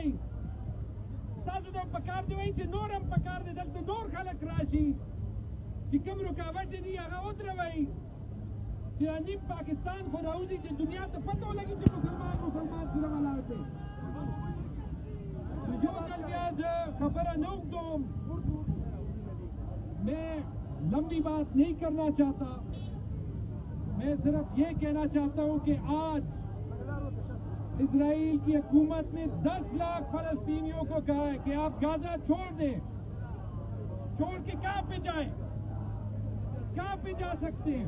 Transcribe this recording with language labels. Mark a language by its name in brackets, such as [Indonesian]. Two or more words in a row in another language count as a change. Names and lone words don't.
[Pashto] تاسو ته پکار دی وایي چې نور هم پکار دی دلته نور خلک راشي چې کوم رکاوټ دي هغه ودروئ چې نیم پاکستان خو راوځي چې دنیا ته پته ولګي چې مسلمان سره ولاړ دی. جو دل بیا زه خبره نه اوږدوم. [Urdu] میں لمبی بات نہیں کرنا چاہتا. میں صرف یہ کہنا چاہتا ہوں کہ آج اسرائیل کی حکومت نے 10 لاکھ فلسطینیوں کو کہا ہے کہ آپ غزہ چھوڑ دیں. چھوڑ کے کہاں پہ جائیں؟ کہاں پہ جا سکتے ہیں؟